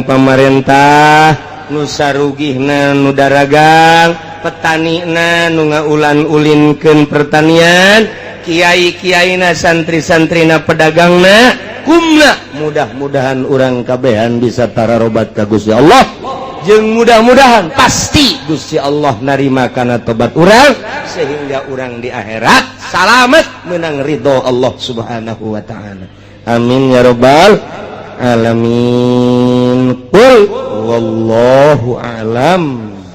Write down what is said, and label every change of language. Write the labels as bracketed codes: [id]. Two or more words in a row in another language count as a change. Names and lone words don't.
[su] pamarentah nu sarugihna nu daragang petanina nu ngaulan-ulinkeun pertanian kiai-kiaina santri-santrina pedagangna kumna mudah-mudahan urang kabehan bisa tararobat ka Gusti Allah jeung mudah-mudahan pasti Gusti Allah narima kana tobat urang sehingga urang di akhirat salamet menang ridho Allah [ar] سبحانه وتعالى آمين يا رب العالمين قل والله أعلم